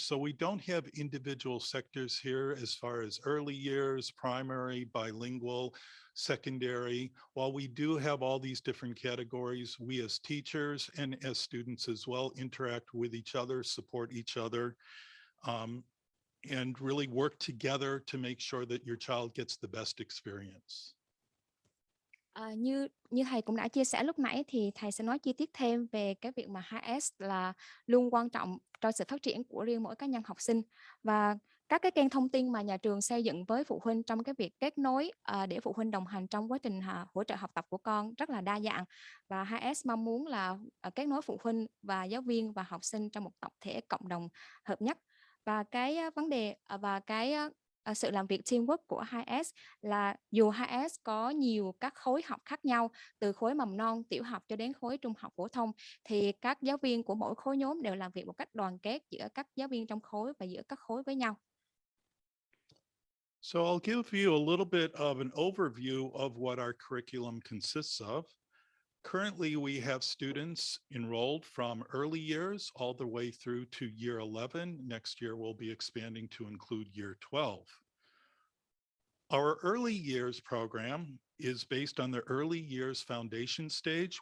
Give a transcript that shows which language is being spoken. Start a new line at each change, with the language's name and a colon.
English: So we don't have individual sectors here as far as early years, primary, bilingual, secondary. While we do have all these different categories, we as teachers and as students as well interact with each other, support each other, and really work together to make sure that your child gets the best experience.
Vietnamese: Như thầy cũng đã chia sẻ lúc nãy, thì thầy sẽ nói chi tiết thêm về cái việc mà 2S là luôn quan trọng cho sự phát triển của riêng mỗi cá nhân học sinh, và các cái kênh thông tin mà nhà trường xây dựng với phụ huynh trong cái việc kết nối để phụ huynh đồng hành trong quá trình hỗ trợ học tập của con rất là đa dạng, và 2S mong muốn là kết nối phụ huynh và giáo viên và học sinh trong một tập thể cộng đồng hợp nhất. Và cái vấn đề và cái sự làm việc teamwork của 2S là dù 2S có nhiều các khối học khác nhau, từ khối mầm non, tiểu học cho đến khối trung học phổ thông, thì các giáo viên của mỗi khối nhóm đều làm việc một cách đoàn kết giữa các giáo viên trong khối và giữa các khối với nhau.
English: So I'll give you a little bit of an overview of what our curriculum consists of. Currently, we have students enrolled from early years all the way through to year 11. Next year, we'll be expanding to include year 12. Our early years program is based on the early years foundation stage.